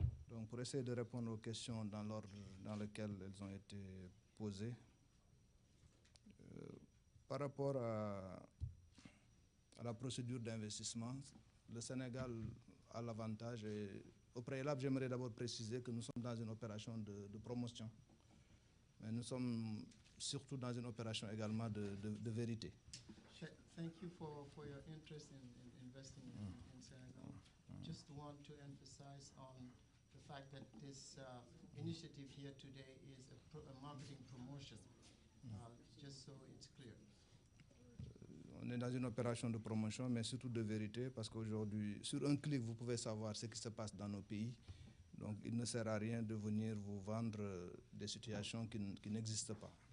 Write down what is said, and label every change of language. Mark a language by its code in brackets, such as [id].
[fr] Donc, pour essayer de répondre aux questions dans l'ordre dans lequel elles ont été posées, par rapport à la procédure d'investissement, le Sénégal a l'avantage et au préalable, j'aimerais d'abord préciser que nous sommes dans une opération de promotion, mais nous sommes surtout dans une opération également de vérité. [en] Thank you for your interest in investing in Senegal. Just want to emphasize on the fact that this initiative here today is a marketing promotion, just so it's clear. [fr] On est dans une opération de promotion, mais surtout de vérité, parce qu'aujourd'hui, sur un clic, vous pouvez savoir ce qui se passe dans nos pays. Donc, il ne sert à rien de venir vous vendre des situations qui n'existent pas.